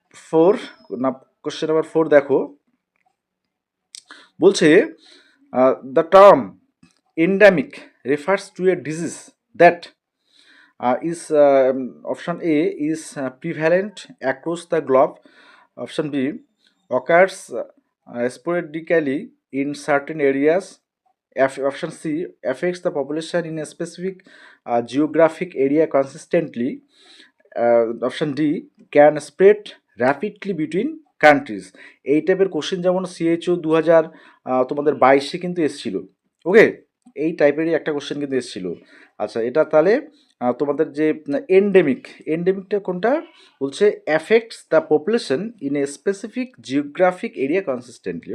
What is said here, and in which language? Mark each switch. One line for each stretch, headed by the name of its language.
Bangla: 4 না, question number 4 দেখো বলছে,
English: The term endemic refers to a disease that is option A is prevalent across the globe. Option B occurs sporadically in certain areas. Option C affects the population in a specific geographic area consistently. Option D can spread rapidly between countries.
Bangla: এই টাইপের question যেমন CHO 2000 22-এ কিন্তু এসেছিল। ওকে, এই টাইপেরই একটা question কিন্তু এসেছিল। আচ্ছা, এটা তাহলে তোমাদের যে এন্ডেমিকটা কোনটা বলছে,
English: Affects the population in a specific geographic area consistently.